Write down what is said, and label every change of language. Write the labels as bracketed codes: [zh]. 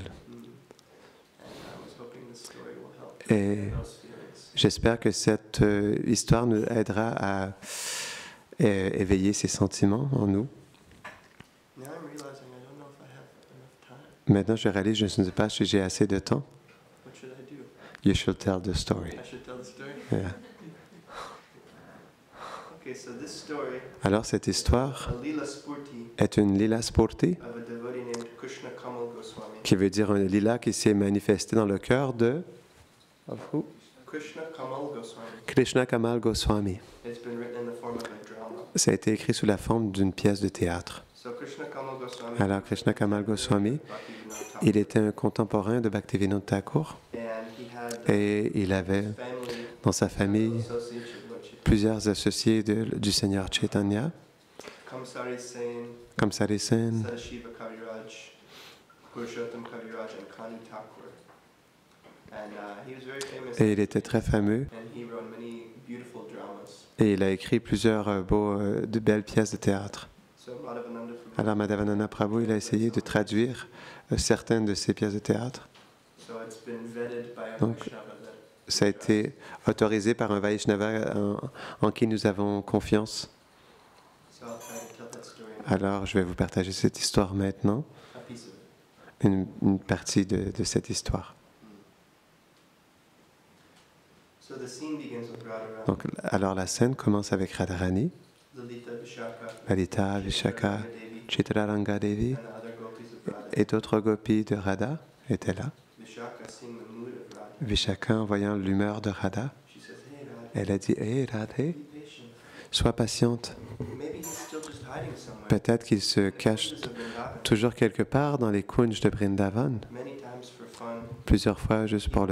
[en] And I was hoping this story will help [fr] Et [en] in those feelings. [fr] j'espère que cette histoire nous aidera à éveiller ces sentiments en nous. [en] Now I'm realizing I don't know if I have enough time. [fr] Maintenant, je réalise, je ne sais pas si j'ai assez de temps. [en] What should I do? You should tell the story. I should tell the story? Yeah. Okay, so this story, [fr] Alors, cette histoire [en] a Lila Spurti [fr] est une lila spurti, [en] of a devotee named Krishna Kamal Goswami. [fr] qui veut dire un lila qui s'est manifesté dans le cœur de Krishna Kamal Goswami. Krishna Kamal Goswami. [en] It's been written in the form of a drama. [fr] Ça a été écrit sous la forme d'une pièce de théâtre. [en] So Krishna Kamal Goswami. [fr] Alors, Krishna Kamal Goswami, Bhaktivinoda Thakur. il était un contemporain de Bhaktivinoda Thakur [en] And he had [fr] et il avait [en] family [fr] dans sa famille [en] associates with Lord Chaitanya. [fr] plusieurs associés du Seigneur Chaitanya, Kamsari Sen, comme Sari Sen, [en] Sadashiva Kaviraj, Purushottam Kaviraj, and Kanu Thakur. And he was very famous. [fr] et il était très fameux [en] And he wrote many beautiful dramas. [fr] et il a écrit plusieurs de belles pièces de théâtre. [en] So Madhavananda Prabhu. [fr] Alors Madhavananda Prabhu, il a essayé de traduire certaines de ces pièces de théâtre. [en] So it's been vetted by a [fr] Donc, [en] Vaishnava that [fr] Ça a été autorisé par un Vaishnava en qui nous avons confiance. [en] so I'll try to tell that story in [fr] Alors je vais vous partager cette histoire maintenant, [en] a piece of it. [fr] une partie de cette histoire. [en] So the scene begins with Radharani, [fr] Donc, alors la scène commence avec Radharani, Lalita, Vishaka, Lalita, Vishaka, Devi, Chitraranga Devi [en] and the other gopis of Radha. [fr] et d'autres gopis de Radha étaient là. [en] Vishaka, seeing the mood of Radha, [fr] Vishaka, en voyant l'humeur de Radha, [en] she says, "Hey Radha, [fr] elle a dit « Hé Radhe, [en] be patient. [fr] sois patiente. [en] Maybe he's still just hiding somewhere." [fr] Peut-être qu'il se cache [en] Kunjas of Vrindavan, [fr] toujours quelque part dans les kunj de Vrindavan, [en] many times for fun, [fr] plusieurs fois juste pour le